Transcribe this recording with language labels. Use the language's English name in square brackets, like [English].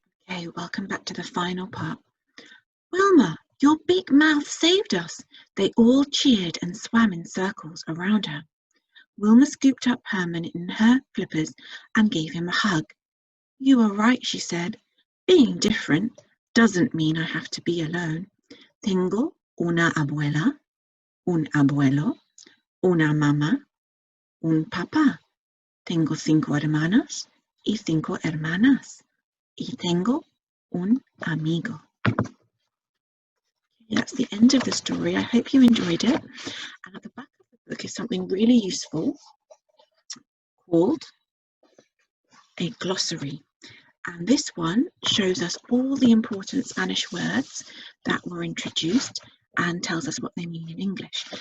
[English] Okay, welcome back to the final part. Wilma, your big mouth saved us. They all cheered and swam in circles around her. Wilma scooped up Herman in her flippers and gave him a hug. You are right, she said. Being different doesn't mean I have to be alone. [Spanish] Tengo una abuela, un abuelo, una mamá, un papá. Tengo 5 hermanos y 5 hermanas. Y tengo un amigo. [English] That's the end of the story. I hope you enjoyed it. And at the back of the book is something really useful called a glossary. And this one shows us all the important Spanish words that were introduced and tells us what they mean in English.